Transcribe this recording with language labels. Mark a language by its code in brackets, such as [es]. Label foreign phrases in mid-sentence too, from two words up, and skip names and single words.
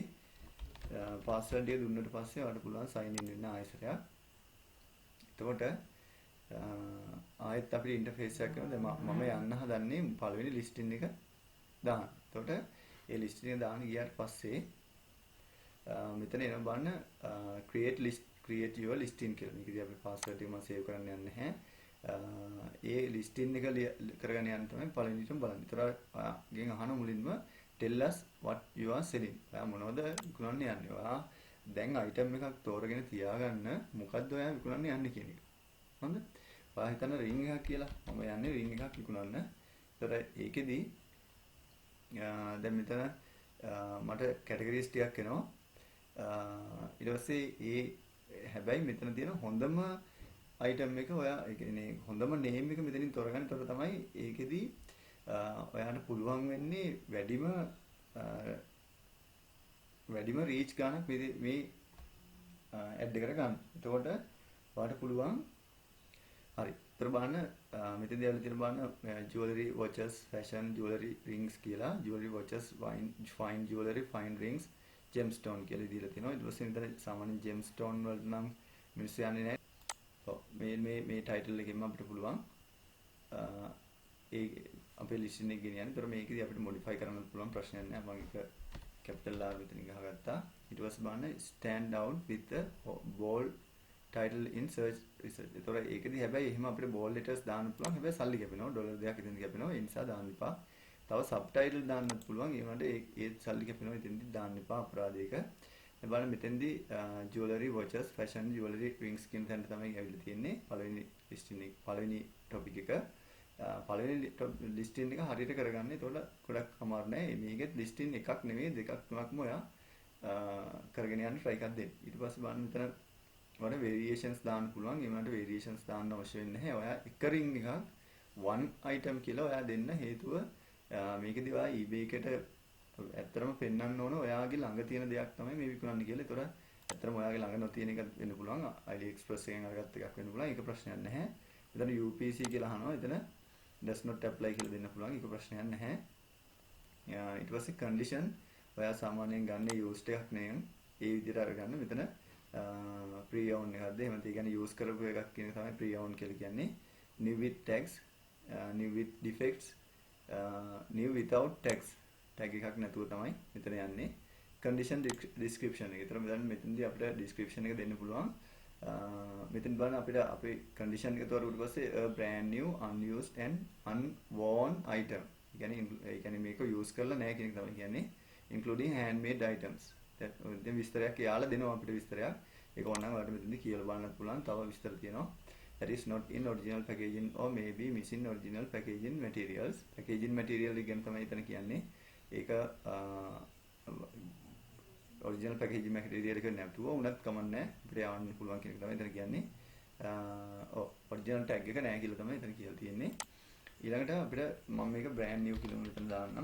[si] password එක දුන්නට පස්සේ ඔයාලට පුළුවන් sign in වෙන්න ආයෙසරයක්. එතකොට ආයෙත් අපිට ඉන්ටර්ෆේස් එකක් කරනවා. දැන් මම යන්න හදන්නේ පළවෙනි listing එක දාන්න. එතකොට ඒ listing එක දාන්න ගියාට පස්සේ මෙතන එන බලන්න [en] create your listing [si] කියලා. මේකදී අපි password එක මම save කරන්න යන්නේ නැහැ. ඒ listing එක කරගෙන යන්න තමයි පළවෙනිටම බලන්න. ඒතර ඔයාගෙන් අහන මුලින්ම [en] tell us what you are selling. [si] ඔයා මොනවද විකුණන්න යන්නේ? ඔයා දැන් item එකක් තෝරගෙන තියාගන්න මොකද්ද ඔයා විකුණන්න යන්නේ කියන එක. හරිද? ඔයා හිතන්න ring එකක් කියලා. මම යන්නේ ring එකක් විකුණන්න. ඒතර ඒකෙදි දැන් මෙතන මට කැටගරිස් ටිකක් එනවා. ඊට පස්සේ හැබැයි මෙතන තියෙන හොඳම item එක ඔයා ඒ කියන්නේ හොඳම name එක මෙතනින් තෝරගන්න. ඒතර තමයි ඒකෙදි ඔයාට පුළුවන් වෙන්නේ වැඩිම reach ගන්නක් මේ ad එකට ගන්න. එතකොට ඔයාට පුළුවන් හරි. ඒතර බලන්න මෙතනදී ඇවිල්ලා තියෙන බලන්න jewelry watches fashion jewelry rings කියලා jewelry watches fine jewelry fine rings gemstone කියලා දීලා තියෙනවා. ඊට පස්සේ මෙතන සාමාන්‍ය gemstone වලට නම් මිනිස්සු යන්නේ නැහැ. ඔව් මේ title එකෙන්ම අපිට පුළුවන් ඒ අපේ listing එක ගෙනියන්න. ඒතර මේකදී අපිට modify කරන්න පුළුවන් ප්‍රශ්නයක් නැහැ. මම ඒක [en] capital R [si] මෙතන ගහගත්තා. ඊට පස්සේ බලන්න [en] stand out with the bold title in search research. [si] ඒතර ඒකදී හැබැයි එහෙම අපිට [en] bold letters [si] දාන්න පුළුවන්. හැබැයි සල්ලි කැපෙනවා. ඩොලර් දෙකක් ඉතින් කැපෙනවා. ඒ නිසා දාන්න එපා. තව subtitle දාන්නත් පුළුවන්. ඒ වුණාට ඒ සල්ලි කැපෙනවා. ඉතින්දී දාන්න එපා අපරාධයක. දැන් බලන්න මෙතෙන්දී jewelry watches fashion jewelry rings කියන තැනට තමයි ඇවිල්ලා තියෙන්නේ. පළවෙනි listing එක පළවෙනි topic එක. පළවෙනි listing එක හරියට කරගන්න. ඒතකොට ගොඩක් අමාරු නෑ. මේකෙත් listing එකක් නෙවෙයි දෙකක් තුනක්ම ඔයා කරගෙන යන්න try එකක් දෙන්න. ඊට පස්සේ බලන්න මෙතන ඔයාලට variations දාන්න පුළුවන්. ඒ වුණාට variations දාන්න අවශ්‍ය වෙන්නේ නැහැ. ඔයා එක ring එකක් [en] one item [si] කියලා ඔයා දෙන්න. හේතුව මේකදී ඔයා eBay එකට ඇත්තටම පෙන්වන්න ඕන ඔයාගේ ළඟ තියෙන දෙයක් තමයි මේ විකුණන්නේ කියලා. ඒතොර ඇත්තටම ඔයාගේ ළඟ නොතියන එකක් වෙන්න පුළුවන්. AliExpress එකෙන් අරගත්ත එකක් වෙන්න පුළුවන්. ඒක ප්‍රශ්නයක් නැහැ. මෙතන UPC කියලා අහනවා. එතන [en] does not apply [si] කියලා දෙන්න පුළුවන්. ඒක ප්‍රශ්නයක් නැහැ. ඊට පස්සේ condition ඔයා සාමාන්‍යයෙන් ගන්න used එකක් නේ. ඒ විදිහට අරගන්න. මෙතන pre-owned එකක්ද එහෙම ඒ කියන්නේ use කරපු එකක් කියන තමයි pre-owned කියලා කියන්නේ. [en] New with tags, new with defects, new without tags. [si] tag එකක් නැතුව තමයි මෙතන යන්නේ. [en] condition description එක. [si] ඒතර මෙතනදී අපිට description එක දෙන්න පුළුවන්. මෙතන බලන්න අපිට අපේ condition එක තෝරගුවට පස්සේ [en] a brand new unused and unworn item. [si] ඒ කියන්නේ මේක use කරලා නැහැ කියන එක තමයි කියන්නේ. [en] including handmade items. [si] දැන් විස්තරයක් යාලා දෙනවා අපිට විස්තරයක්. ඒක ඕනනම් ඔයාලට මෙතනදී කියලා බලන්නත් පුළුවන්. තව විස්තර තියෙනවා. [en] that is not in original packaging or may be missing original packaging materials. packaging material [si] ගැන තමයි එතන කියන්නේ. ඒක [en] original packaging material [si] එක නැතුව උනත් කමන්නේ අපිට යවන්න පුළුවන් කියන එක තමයි එතන කියන්නේ. [en] original tag [si] එක නැහැ කියලා තමයි එතන කියලා තියෙන්නේ. ඊළඟට අපිට මම මේක [en] brand new [si] කියලා මෙතන දාන්නම්.